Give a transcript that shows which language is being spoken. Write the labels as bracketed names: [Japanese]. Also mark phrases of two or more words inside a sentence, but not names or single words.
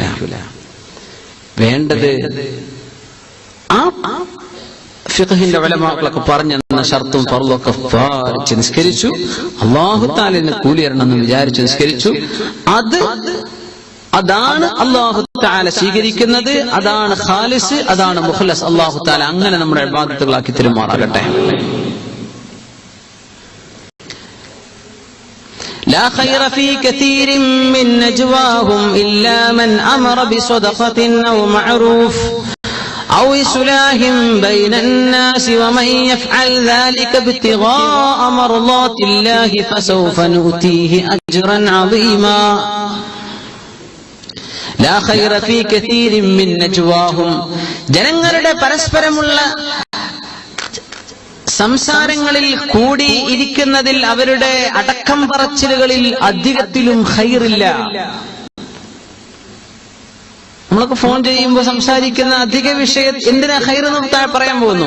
[Malayalam] വേണ്ടത് ആ ഫിഖ്ഹിന്റെ ഉലമാക്കളൊക്കെ പറഞ്ഞെന്ന ഷർത്തും ഫർളൊക്കെ പാലിച്ച് നിസ്കരിച്ചു, അല്ലാഹു തആല കൂലി തരണമെന്ന് വിചാരിച്ചു നിസ്കരിച്ചു. അതാണ് അല്ലാഹു തആല സ്വീകരിക്കുന്നത്, അതാണ് ഖാലിസ്, അതാണ് മുഖ്ലസ്. അല്ലാഹു തആല അങ്ങനെ നമ്മുടെ ഇബാദത്തുകളാക്കി തരുമാറാകട്ടെ. [Arabic] لا خير في كثير من نجواهم إلا من أمر بصدقة أو معروف أو إصلاح بين الناس ومن يفعل ذلك ابتغاء مرضات الله فسوف نؤتيه أجرا عظيما. لا خير في كثير من نجواهم, [Malayalam] ജനങ്ങളുടെ പരസ്പരമുള്ള സംസാരങ്ങളിൽ കൂടി ഇരിക്കുന്നതിൽ, അവരുടെ അടക്കം പറച്ചിലുകളിൽ അധികത്തിലും ഖൈറില്ല. നമ്മളൊക്കെ ഫോൺ ചെയ്യുമ്പോൾ സംസാരിക്കുന്ന അധിക വിഷയം എന്തിനാ ഖൈറെന്ന് പറയാൻ പോകുന്നു.